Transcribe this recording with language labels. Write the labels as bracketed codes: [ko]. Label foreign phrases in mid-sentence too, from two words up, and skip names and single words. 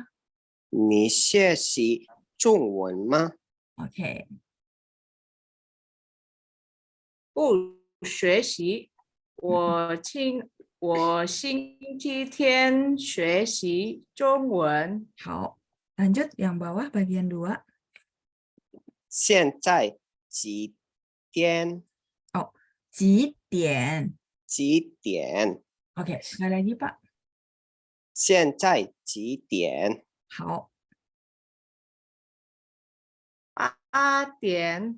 [zh] 你学习中文吗？ [id] Oke. [zh] 不学习。我星期天学习中文。好. [id] Lanjut yang bawah bagian 2. [zh] 现在几点？几点？几点？ [id] Oke, sekali lagi, Pak. [zh] 现在几点？好. 8点。